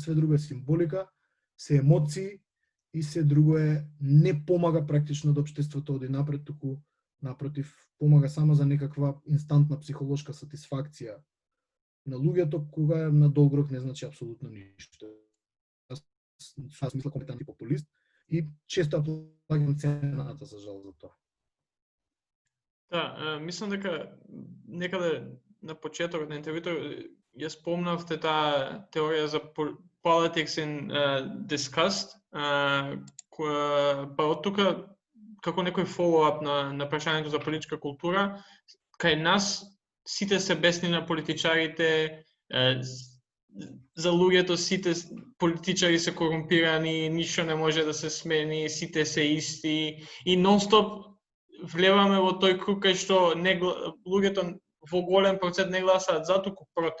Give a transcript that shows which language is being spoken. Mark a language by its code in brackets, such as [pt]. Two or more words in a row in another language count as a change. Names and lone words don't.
[mk] Све друго е символика, се емоции и се друго не помага практично да општеството оди напред, туку напротив помага само за некаква инстантна психолошка сатисфакција на луѓето, кога е на долг рок не значи апсолутно ништо. Јас мислам компетентен популист и често плаќам цената за жал за тоа. Да, мислам дека некаде на почетокот на интервјуто ја спомнавте таа теорија за [en] politics in disgust, [mk] па од тука како некој follow-up на прашањето за политичка култура, кај нас сите се бесни на политичарите, за луѓето сите политичари се корумпирани, ништо не може да се смени, сите се исти и нон-стоп влеваме во тој круг кај што луѓето во голем процент не гласаат за, туку против.